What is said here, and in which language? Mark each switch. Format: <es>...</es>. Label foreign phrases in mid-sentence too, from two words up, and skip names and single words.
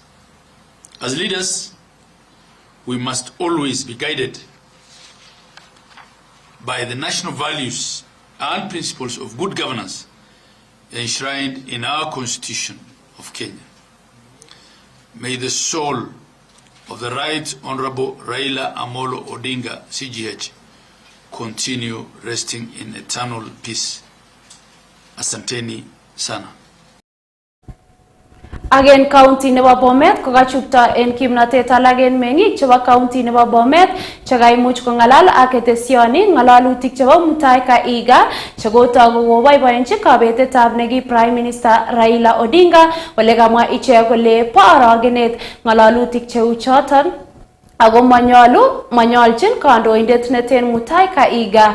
<en>As leaders, we must always be guided by the national values and principles of good governance enshrined in our Constitution of Kenya. May the soul of the Right Honorable Raila Amolo Odinga, CGH, continue resting in eternal peace.</en> <sw>Asanteni sana.</sw> <en>Again,</en> <kln>county nebo Bomet kokachupta en kimnatet alak en meng'ik chebo county nebo Bomet chekaimuch kongalal ak ketesioni ngalalutik chebo Mutai Kahiga chekotoku koboiboenchi kabetetab neki</kln> <en>Prime Minister</en> <kln>Raila Odinga ole kamwa ichek kole bo orogenet ngalalutik cheu choton ako manyolchin kandoindet neten Mutai Kahiga.</kln>